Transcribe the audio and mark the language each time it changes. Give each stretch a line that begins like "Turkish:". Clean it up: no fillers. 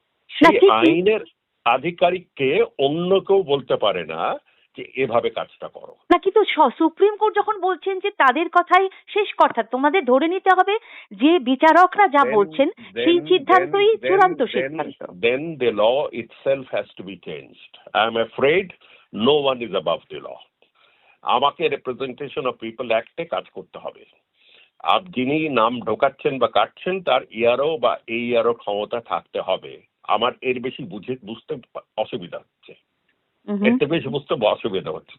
Bangla: সেই আইনের আধিকারিককে অন্য কেউ বলতে পারে না যে এভাবে কাজটা করো না। কিন্তু সুপ্রিম কোর্ট যখন বলছেন যে তাদের কথাই শেষ কথা, তোমাদের ধরে নিতে হবে যে বিচারকরা যা বলছেন সেই সিদ্ধান্তই চূড়ান্ত সিদ্ধান্ত।
English: Then the law itself has to be changed. I am afraid no one is above the law.
Bangla: আমাকে রিপ্রেজেন্টেশন অফ পিপল অ্যাক্টে কাজ করতে হবে। আর যিনি নাম ঢোকাচ্ছেন বা কাটছেন তার ইআরও বা এইআরও ক্ষমতা থাকতে হবে। আমার এর বেশি বুঝতে অসুবিধা হচ্ছে, এতে বেশি বুঝতে অসুবিধা হচ্ছে।